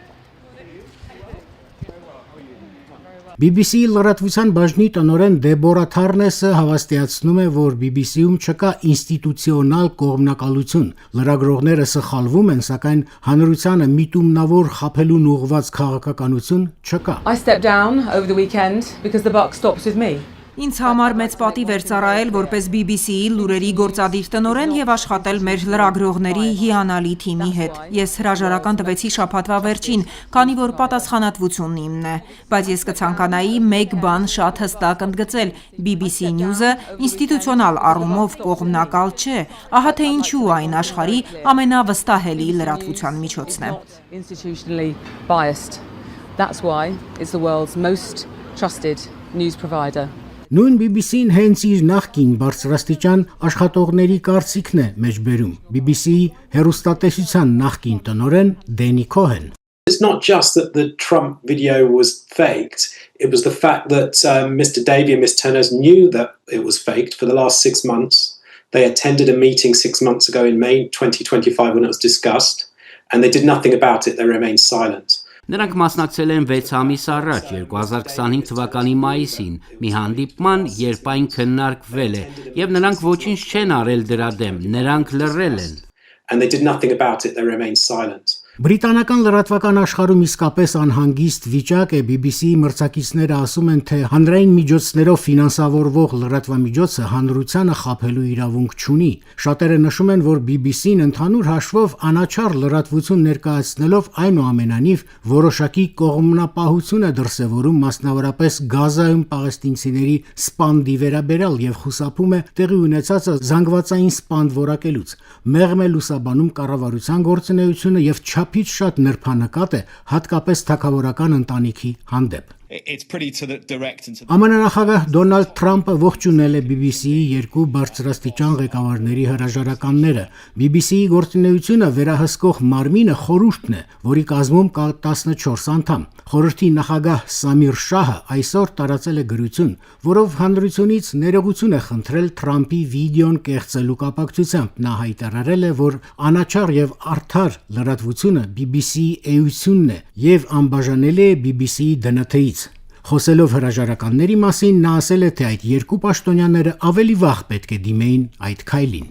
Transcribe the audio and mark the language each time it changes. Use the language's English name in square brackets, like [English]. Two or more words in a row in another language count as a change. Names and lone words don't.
[Armenian] BBC-ի լրատվության բաժնի տնօրեն Դեբորա Թարնեսը հավաստիացնում է, որ BBC-ում չկա ինստիտուցիոնալ կողմնակալություն։ Լրագրողները սխալվում են, սակայն հանրությանը միտումնավոր խաբելուն ուղղված քաղաքականություն չկա։ [English] I stepped down over the weekend because the buck stops with me. [Armenian] Ինձ համար մեծ պատիվ էր ծառայել որպես BBC-ի լուրերի գործադիր տնօրեն եւ աշխատել մեր լրագրողների հիանալի թիմի հետ։ Ես հրաժարական տվեցի շաբաթվա վերջին, քանի որ պատասխանատվությունն իմն է, բայց ես կցանկանայի մեկ բան շատ հստակ ընդգծել. BBC News-ը ինստիտուցիոնալ առումով կողմնակալ չէ, ահա թե ինչու այն աշխարհի ամենավստահելի լրատվության միջոցն է։ [English] Institutionally biased. That's why it's the world's most trusted news provider. [Armenian] Նույն BBC-ն հենց իր նախկին բարձրաստիճան աշխատողների կարծիքն է մեջբերում։ BBC-ի հեռուստատեսության նախկին տնօրեն Դենի Քոհեն։ [English] It's not just that the Trump video was faked, it was the fact that Mr. Davey and Ms. Turners knew that it was faked for the last 6 months. They attended a meeting 6 months ago in May 2025 when it was discussed, and they did nothing about it, they remained silent. [Armenian] Նրանք մասնակցել են 6 ամիս առաջ 2025 թվականի մայիսին մի հանդիպման, երբ այն քննարկվել է, եւ նրանք ոչինչ չեն արել դրա դեմ, նրանք լռել են։ [English] And they did nothing about it, they remained silent. [Armenian] Բրիտանական լրատվական աշխարհում իսկապես անհանգիստ վիճակ է։ BBC-ի մրցակիցները ասում են, թե հանրային միջոցներով ֆինանսավորվող լրատվամիջոցը հանրությանը խաբելու իրավունք չունի։ Շատերը նշում են, որ BBC-ն ընդհանուր հաշվով անաչառ լրատվություն ներկայացնելով այնուամենայնիվ որոշակի կողմնապահություն է դրսևորում, մասնավորապես Գազայում պաղեստինցիների սպանդի վերաբերյալ եւ խուսափում է տեղի ունեցածը զանգվածային սպանդ որակելուց։ Մեղմ է լուսաբանում կառավարության գործունեությունը եւ չափից շատ նրբանկատ է հատկապես թագավորական ընտանիքի հանդեպ։ [English] it's pretty to the direct and to the... [Armenian] ԱՄՆ նախագահ Դոնալդ Թրամփը ողջունել է BBC-ի երկու բարձրաստիճան ղեկավարների հրաժարականները։ BBC-ի գործունեությունը վերահսկող մարմինը խորհուրդն է, որի կազմում կա 14 անդամ։ Խորհրդի նախագահ Սամիր Շահը այսօր տարածել է գրություն, որով հանրությունից ներողություն է խնդրել Թրամփի վիդեոն կեղծելու կապակցությամբ։ Նա հայտարարել է, որ անաչառ եւ արդար լրատվությունը BBC-ի էությունն է եւ անբաժանելի է BBC-ի դնթից։ Խոսելով հրաժարականների մասին, նա ասել է, թե այդ երկու պաշտոնյաները ավելի վաղ պետք է դիմեին այդ քայլին։